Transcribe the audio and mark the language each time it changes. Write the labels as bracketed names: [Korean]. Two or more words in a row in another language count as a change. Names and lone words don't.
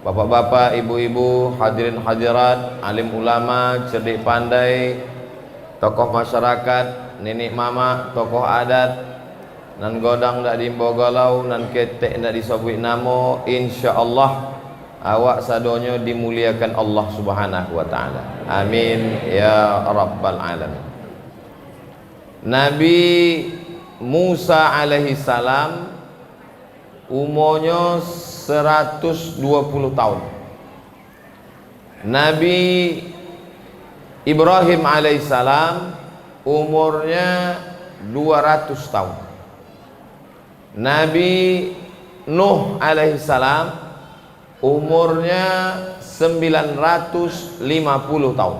[Indonesian] bapak-bapak, ibu-ibu, hadirin hadirat, alim ulama, cerdik pandai, tokoh masyarakat, nenek mama, tokoh adat, [Minangkabau] nan godang dak dimbo galau, nan ketek dak disebut namo, [Indonesian] insyaallah awak sadonyo dimuliakan Allah [Arabic] Subhanahu wa taala. Amin ya rabbal alamin. [Indonesian] Nabi Musa [Arabic] alaihi salam [Indonesian] umurnya 120 tahun. Nabi Ibrahim alaihissalam umurnya 200 tahun. Nabi Nuh alaihissalam umurnya 950 tahun.